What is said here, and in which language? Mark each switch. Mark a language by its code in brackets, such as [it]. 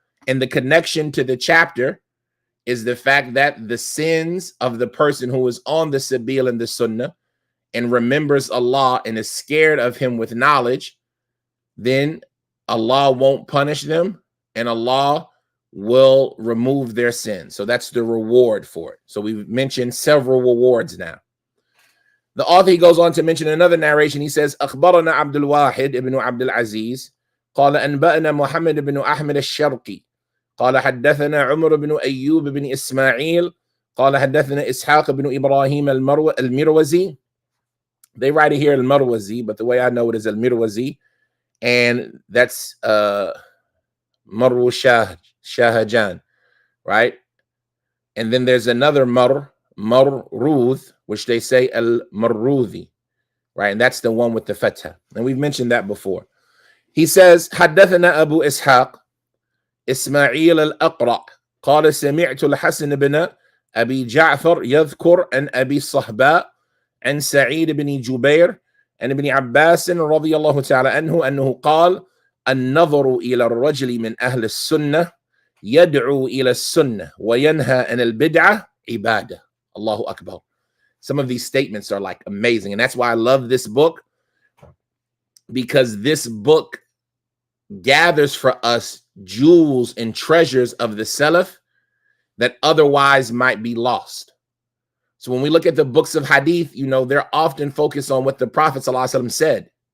[en] And the connection to the chapter is the fact that the sins of the person who is on the Sabil and the Sunnah and remembers Allah and is scared of him with knowledge, then Allah won't punish them and Allah will remove their sin. So that's the reward for it. So we've mentioned several rewards now. [ar] The author, he goes on to mention another narration. He says, أخبرنا عبد الواحد ابن عبد العزيز قال أنبأنا محمد بن أحمد الشرقي قال حدثنا عمر بن أيوب بن إسماعيل قال حدثنا إسحاق بن إبراهيم المروزي. [en] They write it here al-Marwazi, but the way I know it is al-Mirwazi, and that's Marwu Shahajan, right? And then there's another Marruth, which they say al-Marruthi, right? And that's the one with the fatha. And we've mentioned that before. [ar] He says, حدثنا أبو إسحاق إسماعيل الأقرع قال سمعت الحسن بن أبي جعفر يذكر عن أبي الصهباء عن سعيد بن جبير عن ابن عباس رضي الله تعالى عنه أنه قال النظر إلى الرجل من أهل السنة يدعو إلى السنة وينهى عن البدعة عبادة. Allahu Akbar. [en] Some of these statements are like amazing, and that's why I love this book, because this book gathers for us jewels and treasures of the Salaf that otherwise might be lost. So when we look at the books of hadith, you know, they're often focused on what the Prophet ﷺ said.